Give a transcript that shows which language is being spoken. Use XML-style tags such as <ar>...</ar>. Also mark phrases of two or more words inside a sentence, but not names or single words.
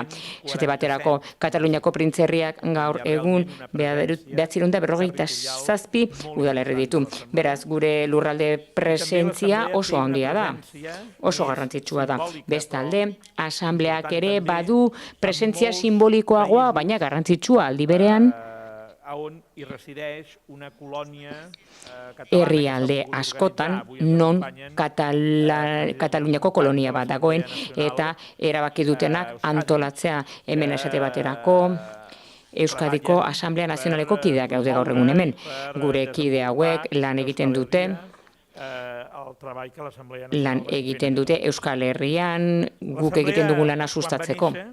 <eu>Esate baterako, Kataluniako printzerriak gaur egun 957 udalerri ditu. Beraz, gure lurralde presentzia oso handia da, oso garrantzitsua da. Bestalde, asambleak ere badu presentzia simbolikoagoa, baina garrantzitsua aldi berean,</eu> <ca>on hi resideix una colònia</ca> <eu>herrialde askotan non Kataluniako kolonia bat dagoen eta erabaki dutenak antolatzea hemen esate baterako Euskadiko Asamblea Nazionaleko kideak gaude gaur egun hemen. Gure kide hauek lan egiten dute Euskal Herrian, guk egiten dugu lana sustatzeko.</eu>